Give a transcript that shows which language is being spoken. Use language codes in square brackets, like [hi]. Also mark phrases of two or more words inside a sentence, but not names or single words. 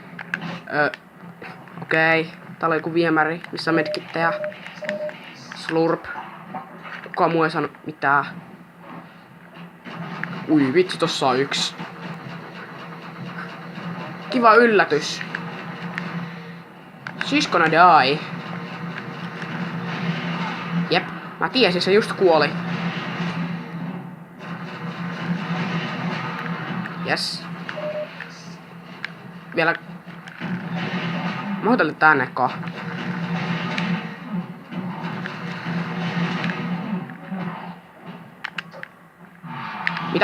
[fi] Okei. Täällä on joku viemäri, missä on medkittejä. Slurp. Kukaan muu ei saanut mitään. Ui vitsi, tossa on yksi. Kiva yllätys. [en] She's gonna die. [fi] Jep, mä tiesin, se just kuoli. Yes. Vielä... Mä hoitelen tänne ka. Mitä?